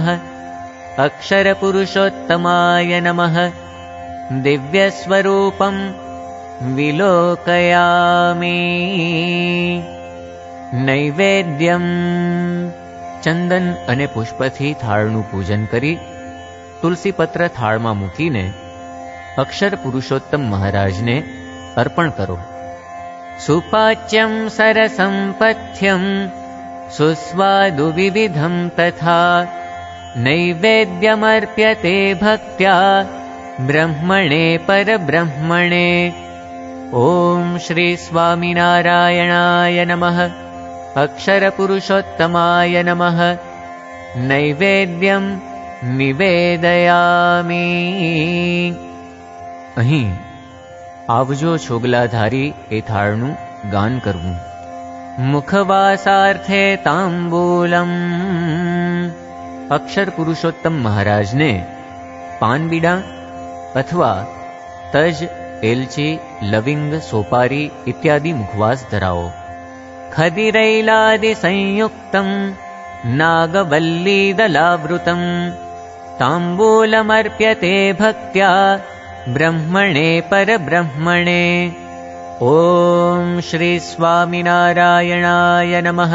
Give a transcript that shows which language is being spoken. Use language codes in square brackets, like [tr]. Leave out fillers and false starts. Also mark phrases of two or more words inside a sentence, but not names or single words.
[sa] अक्षरपुरुषोत्तमाय नमः। दिव्यस्वरूपं विलोकयामि। [gu] नैवेद्यं ચંદન અને પુષ્પથી થાળનું પૂજન કરી તુલસીપત્ર થાળમાં મૂકીને અક્ષર પુરુષોત્તમ મહારાજને અર્પણ કરો. [sa] સુપાચ્યમ સરસં પથ્યમ સુસ્વાદુ વિવિધમ તથા નૈવેદ્યમર્પ્યતે ભક્ત્યા બ્રહ્મણે પરબ્રહ્મણે. ઓમ શ્રી સ્વામિનારાયણાય નમઃ. अक्षरपुरुषोत्तमाय नमः. नैवेद्यं निवेदयामि. [gu] અહીં આવજો છોગલાધારી એ થાળનું ગાન કરવું. [sa] મુખવાસાર્થે તાંબૂલમ. [gu] અક્ષર પુરુષોત્તમ મહારાજને પાનબીડા અથવા તજ, એલચી, લવિંગ, સોપારી ઇત્યાદિ મુખવાસ ધરાવો. [sa] खदिरैलादि संयुक्तं नागवल्लीदलावृतं ताम्बूलमर्प्यते भक्त्या ब्रह्मणे परब्रह्मणे. ॐ श्री स्वामिनारायणाय नमः.